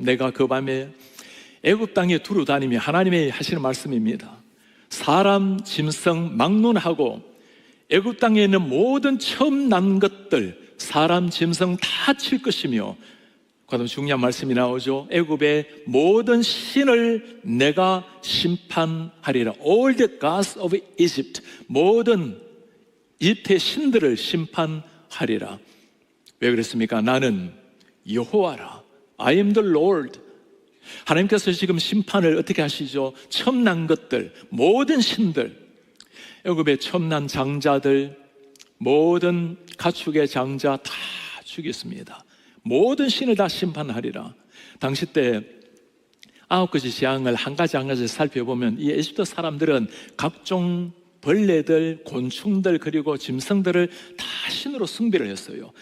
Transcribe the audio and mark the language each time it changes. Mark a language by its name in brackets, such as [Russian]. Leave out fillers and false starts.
[Korean] 내가 그 밤에 애굽 땅에 두루 다니며, 하나님이 하시는 말씀입니다. 사람, 짐승 막론하고 애굽 땅에 있는 모든 처음 난 것들, 사람, 짐승 다 칠 것이며, 그다음 중요한 말씀이 나오죠. 애굽의 모든 신을 내가 심판하리라. [English] All the gods of Egypt, [Korean] 모든 이집트의 신들을 심판하리라. 왜 그랬습니까? 나는 여호와라. [English] I am the Lord. [Korean] 하나님께서 지금 심판을 어떻게 하시죠? 처음 난 것들, 모든 신들, 애굽의 처음 난 장자들, 모든 가축의 장자 다 죽였습니다. 모든 신을 다 심판하리라. 당시 때 9가지 재앙을 한 가지 한 가지 살펴보면 이 에집트 사람들은 각종 벌레들, 곤충들, 그리고 짐승들을 다 신으로 숭배를 했어요.